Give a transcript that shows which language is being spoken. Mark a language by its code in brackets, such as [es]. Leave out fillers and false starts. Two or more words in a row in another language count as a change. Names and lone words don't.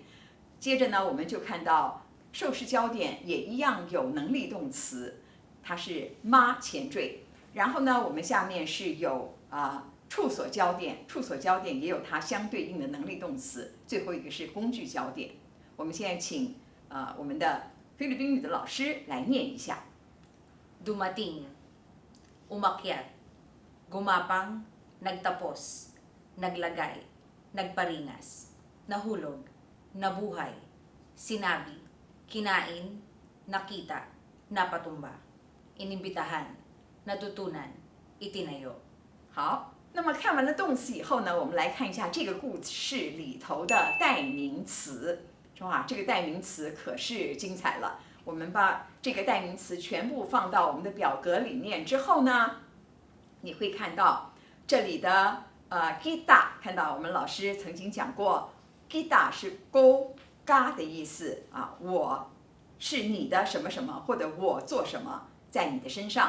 [zh] 接着呢，我们就看到受事焦点也一样有能力动词，它是妈前缀。然后呢，我们下面是有处所焦点，处所焦点也有它相对应的能力动词。最后一个是工具焦点。我们现在请我们的菲律宾语的老师来念一下。 [tl] Dumating, umakyat, gumapang, nagtapos, naglagay, nagparingas, nahulog, nabuhay, sinabi, kinain, nakita, napatumba, inimbitahan, natutunan, itinayo. [zh] 好，那么看完了动词以后呢，我们来看一下这个故事里头的代名词。哇，这个代名词可是精彩了。我们把这个代名词全部放到我们的表格里面之后呢，你会看到这里的kita， 看到我们老师曾经讲过 kita 是勾嘎的意思啊，我是你的什么什么，或者我做什么在你的身上。